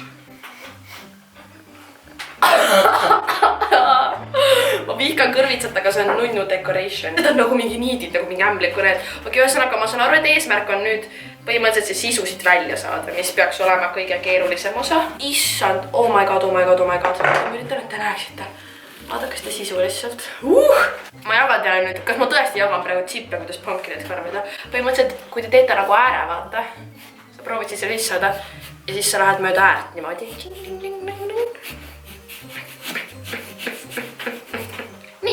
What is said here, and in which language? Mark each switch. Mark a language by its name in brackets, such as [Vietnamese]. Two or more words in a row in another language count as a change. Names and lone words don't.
[Estonian] Ma vihkan kõrvitsat, aga see on nunnu decoration. Need on nagu mingi niidid, nagu mingi ämbliku need. Okei, ühesõnaga, ma saan aru, et eesmärk on nüüd põhimõtteliselt see sisu siit välja saada, mis peaks olema kõige keerulisem osa. Issand, [English] oh my god. [Estonian] Ma üritan, et te näeksite. Vaadake seda sisu lihtsalt. Ma jagan teile nüüd, kas ma tõesti jagan praegu tsippe, kuidas pumpkinit karvida. Põhimõtteliselt, kui te teete nagu ääre, vaata. Sa proovid siis selle saada. ja siis sa lähed mööda äärt niimoodi. Nii.